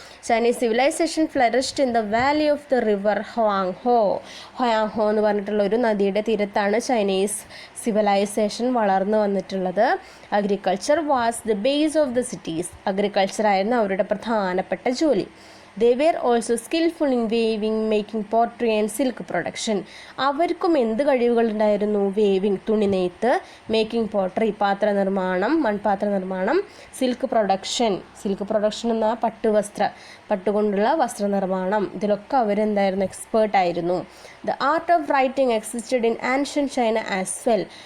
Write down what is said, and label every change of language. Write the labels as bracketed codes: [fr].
[en] Chinese civilisation flourished in the valley of the river Hwang Ho [ml] എന്ന് പറഞ്ഞിട്ടുള്ള ഒരു നദിയുടെ തീരത്താണ് ചൈനീസ് സിവിലൈസേഷൻ വളർന്നു വന്നിട്ടുള്ളത്. [en] agriculture was the base of the cities, [ml] agriculture ആയിരുന്നു അവരുടെ പ്രധാനപ്പെട്ട ജോലി. [en] They were also skillful in weaving, making pottery and silk production. [ml] അവർക്കും എന്ത് കഴിവുകളുണ്ടായിരുന്നു? വേവിങ്, തുണി നെയ്ത്ത്, മേക്കിംഗ് പോട്ടറി, പാത്ര നിർമ്മാണം, മൺപാത്ര നിർമ്മാണം, സിൽക്ക് പ്രൊഡക്ഷൻ എന്ന പട്ടുകൊണ്ടുള്ള വസ്ത്രനിർമ്മാണം, ഇതിലൊക്കെ അവരെന്തായിരുന്നു? എക്സ്പേർട്ടായിരുന്നു. [en] The art of writing existed in ancient China as well.